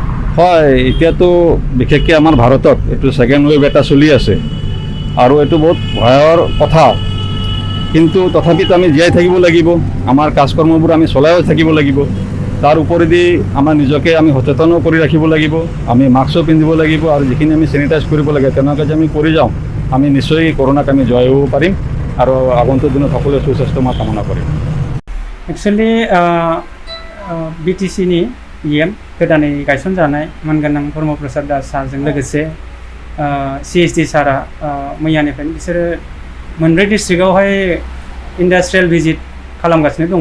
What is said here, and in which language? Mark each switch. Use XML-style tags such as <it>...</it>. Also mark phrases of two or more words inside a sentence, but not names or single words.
<as>হয়, এতিয়াতো বিশেষকৈ আমাৰ ভাৰতত এইটো ছেকেণ্ড ৱেভ এটা চলি আছে আৰু এইটো বহুত ভয়ৰ কথা, কিন্তু তথাপিতো আমি জীয়াই থাকিব লাগিব, আমাৰ কাজকৰ্মবোৰ আমি চলাইও থাকিব লাগিব। তাৰ উপৰিদি আমাৰ নিজকে আমি সচেতনো কৰি ৰাখিব লাগিব, আমি মাস্কো পিন্ধিব লাগিব আৰু যিখিনি আমি চেনিটাইজ কৰিব লাগে তেনেকৈ যে আমি কৰি যাওঁ আমি নিশ্চয় কৰোণাক আমি জয় হ'ব পাৰিম আৰু আগন্তুক দিনত সকলোৱে সুস্বাস্থ্য মই কামনা কৰিম।</as> <brx>एक्चुअली BTCनि EM गोदानै गायसनजानाय मानगोनां ब्रह्म प्रसाद दास सारजों लोगोसे CHD सारा मैयानिफ्रायनो बिसोरो मोनब्रै डिस्ट्रिक्टआवहाय इन्डास्ट्रियेल भिजिट खालामगासिनो दङ।</brx>